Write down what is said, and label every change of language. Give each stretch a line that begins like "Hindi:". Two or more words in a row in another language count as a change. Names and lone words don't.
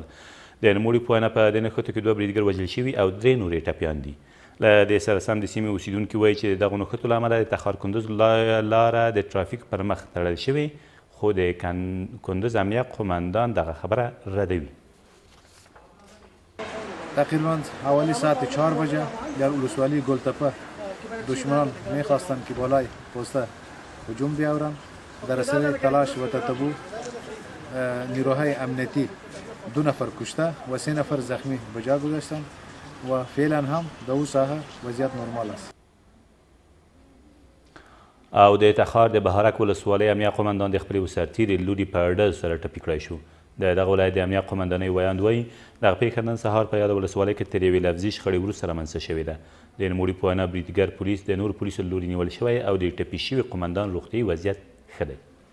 Pashto: د نوموړي په وینا په دې نښتو کې 2 بریدګر وژل شوي او 3 نور یې ټپیان دي. له دې سره سم د سیمې اوسیدونکي وایي چې د دغو نښتو له امله د تخار کندوز لاره د ترافیک پر مخ تړل شوې خو د کندوز امنیه قومندان دغه خبره ردوي.
Persian: تقریبا حوالی ساعت 4 بجه در ولسوالی گلتپه دشمنان میخواستند که بالای پوسته هجوم بیاورند. در اثر تلاش و تتبع نیروهای امنیتی 2 نفر کشته و 3 نفر زخمی به جا گذاشتند و فعلا هم در اون ساحه وضعیت نرمال است.
Pashto: او د تخار د بهارک ولسوالۍ امنیه قومندان د خپلې سرتیري لوري په ډز سره ټپي کړی شو. د دغه ولایت د امنیه قومندانۍ ویاند وایي دغه پیښه نن سهار په یاده ولسوالۍ کې تر یوې لفظي شخړې وروسته رامنځته شوې ده. د نوموړي په وینا بریدګر پولیس د نورو پولیسو له لوري نیول شوی او د ټپي شوي قومندان روغتیایي وضعیت ښه دی.